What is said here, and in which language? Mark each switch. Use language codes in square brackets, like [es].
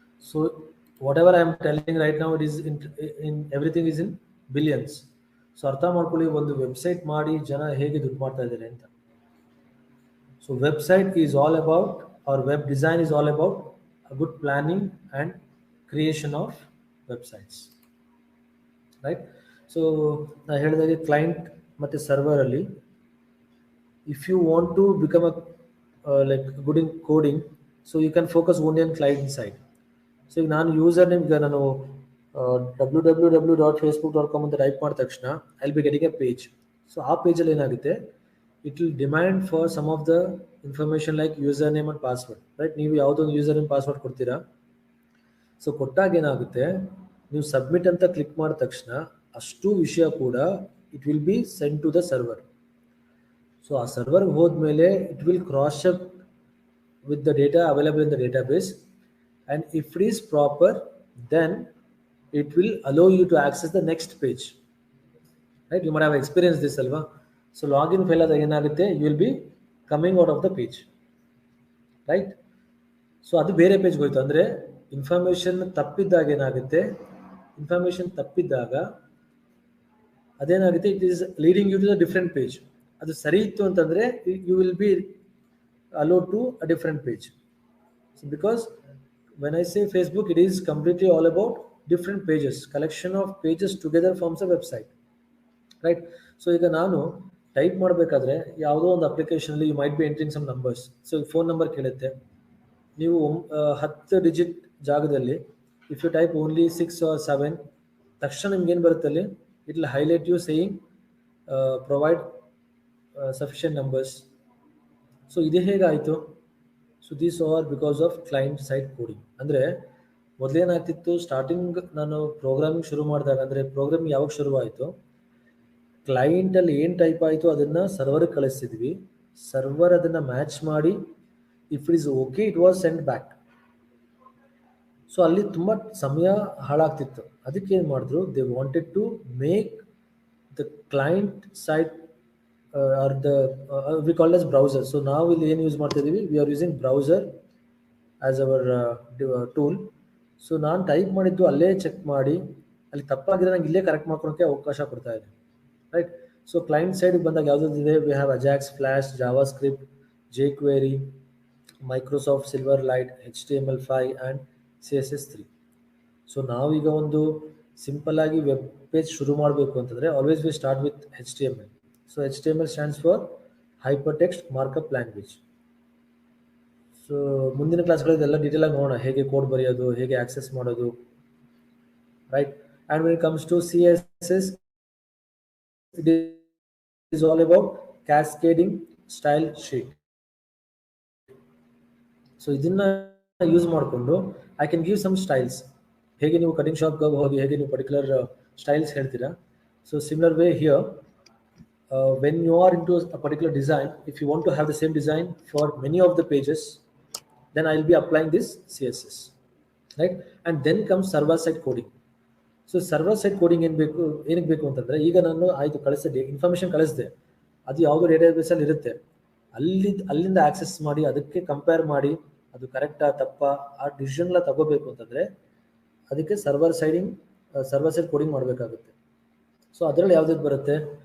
[en] So whatever I am telling right now, it is in everything is in billions. [kn] So ಅರ್ಥ ಮಾಡ್ಕೊಳ್ಳಿ, ಒಂದು website ಮಾಡಿ ಜನ ಹೇಗೆ ದುಡ್ಡು ಮಾಡ್ತಾ ಇದ್ದಾರೆ ಅಂತ. [en] So website is all about, or web design is all about a good planning and creation of websites, right? So [kn] ನಾ ಹೇಳಿದಾಗೆ ಕ್ಲೈಂಟ್ ಮತ್ತು ಸರ್ವರ್ ಅಲ್ಲಿ, [en] if you want to become a like good in coding, so you can focus only on client side. [kn] So ಈಗ ನಾನು user name, ಈಗ ನಾನು www.facebook.com ಅಂತ type ಮಾಡಿದ ತಕ್ಷಣ [en] I will be getting a page. So [kn] ಆ ಪೇಜಲ್ಲಿ ಏನಾಗುತ್ತೆ, [en] It will demand for some of the information like user name and password, right? [kn] ನೀವು ಯಾವುದೊಂದು ಯೂಸರ್ ನೇಮ್ ಪಾಸ್ವರ್ಡ್ ಕೊಡ್ತೀರಾ. ಸೊ ಕೊಟ್ಟಾಗ ಏನಾಗುತ್ತೆ, ನೀವು ಸಬ್ಮಿಟ್ ಅಂತ ಕ್ಲಿಕ್ ಮಾಡಿದ ತಕ್ಷಣ ಅಷ್ಟು ವಿಷಯ ಕೂಡ [en] It will be send to the server. So [kn] ಆ ಸರ್ವರ್ಗೆ ಹೋದ್ಮೇಲೆ [en] It will cross check with the data available in the database, and if it is proper, then it will allow you to access the next page, right? You might have experienced this alva. So login fail [kn] ಆದಾಗ ಏನಾಗುತ್ತೆ, [en] you will be coming out of the page, right? [kn] So ಅದು ಬೇರೆ ಪೇಜ್ಗೆ ಹೋಯ್ತು. ಅಂದರೆ information ತಪ್ಪಿದ್ದಾಗ ಏನಾಗುತ್ತೆ, information ತಪ್ಪಿದ್ದಾಗ ಅದೇನಾಗುತ್ತೆ, [en] It is leading you to the different page. [kn] ಅದು ಸರಿ ಇತ್ತು ಅಂತಂದರೆ [en] You will be allowed to a different page. So because when I say Facebook, it is completely all about different pages. Collection of pages together forms a website, right? [kn] So ಈಗ ನಾನು type ಮಾಡಬೇಕಾದ್ರೆ ಯಾವುದೋ ಒಂದು ಅಪ್ಲಿಕೇಶನಲ್ಲಿ [en] You might be entering some numbers. [kn] So phone number ಕೇಳುತ್ತೆ, ನೀವು 10 digit ಜಾಗದಲ್ಲಿ [en] if you type only 6 or 7, [kn] ತಕ್ಷಣ ನಿಮ್ಗೆ ಏನು ಬರುತ್ತೆ ಅಲ್ಲಿ, [en] It will highlight you saying provide sufficient numbers. [kn] So ಇದೇ ಹೇಗಾಯಿತು? So [en] These are because of client side coding. [kn] ಅಂದರೆ ಮೊದಲೇನಾಗ್ತಿತ್ತು, ಸ್ಟಾರ್ಟಿಂಗ್ ನಾನು ಪ್ರೋಗ್ರಾಮಿಂಗ್ ಶುರು ಮಾಡಿದಾಗ, ಅಂದರೆ ಪ್ರೋಗ್ರಾಮಿಂಗ್ ಯಾವಾಗ ಶುರುವಾಯಿತು, ಕ್ಲೈಂಟಲ್ಲಿ ಏನು ಟೈಪ್ ಆಯಿತು ಅದನ್ನು ಸರ್ವರ್ಗೆ ಕಳಿಸ್ತಿದ್ವಿ, ಸರ್ವರ್ ಅದನ್ನು ಮ್ಯಾಚ್ ಮಾಡಿ [en] If it is okay it was send back. [kn] So ಅಲ್ಲಿ ತುಂಬ ಸಮಯ ಹಾಳಾಗ್ತಿತ್ತು. ಅದಕ್ಕೆ ಏನು ಮಾಡಿದ್ರು, [en] They wanted to make the client side or the we call as browser. So now we'll use [kn] ಮಾಡ್ತಿದ್ದೀವಿ, [en] we are using browser as our tool. [kn] So ನಾನು type ಮಾಡಿದ್ದು ಅಲ್ಲೇ ಚೆಕ್ ಮಾಡಿ ಅಲ್ಲಿ ತಪ್ಪಾಗಿದ್ರೆ ನಂಗೆ ಇಲ್ಲೇ ಕರೆಕ್ಟ್ ಮಾಡ್ಕೊಳಕ್ಕೆ ಅವಕಾಶ ಕೊಡ್ತಾ ಇದೆ, ರೈಟ್? ಸೊ ಕ್ಲೈಂಟ್ ಸೈಡ್ ಬಂದಾಗ ಯಾವುದಿದೆ, [en] we have [kn] Ajax, flash, Java script, jQuery, Microsoft silver light, HTML5 and CSS3. So ನಾವೀಗ ಒಂದು ಸಿಂಪಲ್ ಆಗಿ ವೆಬ್ ಪೇಜ್ ಶುರು ಮಾಡಬೇಕು ಅಂತಂದರೆ [en] always we start with [kn] HTML. [en] So HTML stands for Hypertext Markup Language. [kn] So ಮುಂದಿನ ಕ್ಲಾಸ್ಗಳಲ್ಲಿ ಎಲ್ಲ ಡೀಟೇಲ್ ಆಗಿ ನೋಡೋಣ, ಹೇಗೆ ಕೋಡ್ ಬರೆಯೋದು, ಹೇಗೆ ಆಕ್ಸೆಸ್ ಮಾಡೋದು, right? [en] And when it comes to CSS, it is all about cascading style sheet. [kn] So ಇದನ್ನ use ಮಾಡಿಕೊಂಡು [en] I can give some styles. [kn] ಹೇಗೆ ನೀವು ಕಟಿಂಗ್ ಶಾಪ್ಗೆ ಹೋಗಿ ಹೇಗೆ ನೀವು ಪರ್ಟಿಕ್ಯುಲರ್ ಸ್ಟೈಲ್ಸ್ ಹೇಳ್ತೀರಾ. [en] So similar way here, when you are into a particular design, if you want to have the same design for many of the pages, then I'll be applying this CSS, right? And then comes server side coding. [kn] So server side coding ಏನು ಬೇಕು, ಏನಕ್ಕೆ ಬೇಕು ಅಂತಂದರೆ, ಈಗ ನಾನು ಆಯಿತು ಕಳಿಸಿದೆ, information ಕಳಿಸಿದೆ, ಅದು ಯಾವುದೋ ಡೇಟಾಬೇಸಲ್ಲಿ ಇರುತ್ತೆ, ಅಲ್ಲಿಂದ ಆಕ್ಸೆಸ್ ಮಾಡಿ ಅದಕ್ಕೆ ಕಂಪೇರ್ ಮಾಡಿ ಅದು ಕರೆಕ್ಟಾ ತಪ್ಪಾ ಆ ಡಿಸಿಷನ್ಲ ತಗೋಬೇಕು ಅಂತಂದರೆ ಅದಕ್ಕೆ ಸರ್ವರ್ ಸೈಡ್ ಕೋಡಿಂಗ್ ಮಾಡಬೇಕಾಗುತ್ತೆ. ಸೊ ಅದರಲ್ಲಿ ಯಾವ್ದು ಬರುತ್ತೆ?